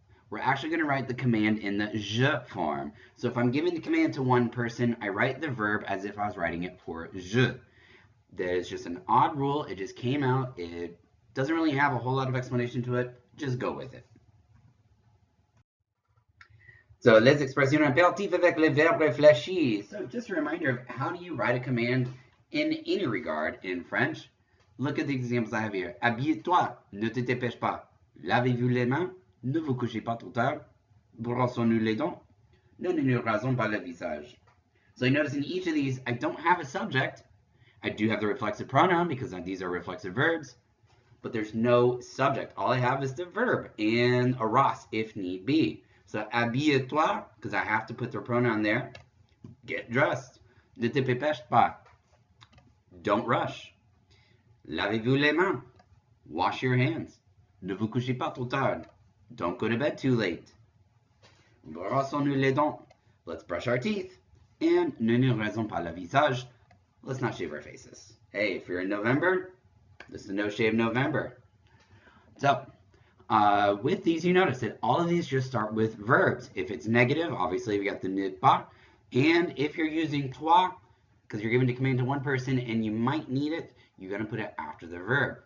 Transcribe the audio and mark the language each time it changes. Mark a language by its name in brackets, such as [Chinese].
[English] We're actually going to write the command in the je form. So if I'm giving the command to one person, I write the verb as if I was writing it for je. There's just an odd rule. It just came out. It doesn't really have a whole lot of explanation to it. Just go with it. So [French] les expressions impératives avec le verbe réfléchi. [English] So just a reminder of how do you write a command in any regard in French. Look at the examples I have here. [French] Habille-toi, ne te dépêche pas. Lavez-vous les mains, ne vous couchez pas trop tard. Brossons-nous les dents, ne nous rasons pas le visage. [English] So you notice in each of these, I don't have a subject. I do have the reflexive pronoun because these are reflexive verbs, but there's no subject. All I have is the verb and a ras if need be. So [French] habille-toi, [English] because I have to put the pronoun there. Get dressed. [French] Ne te dépêche pas. [English] Don't rush. [French] Lavez-vous les mains. [English] Wash your hands. [French] Ne vous couchez pas trop tard. [English] Don't go to bed too late. [French] Brossons-nous les dents. [English] Let's brush our teeth. And [French] ne nous rasons pas le visage. [English] Let's not shave our faces. Hey, if you're in November, this is No Shave November. So, with these, you notice that all of these just start with verbs. If it's negative, obviously we got the ne pas. And if you're using toi, because you're giving the command to one person and you might need it, you're going to put it after the verb.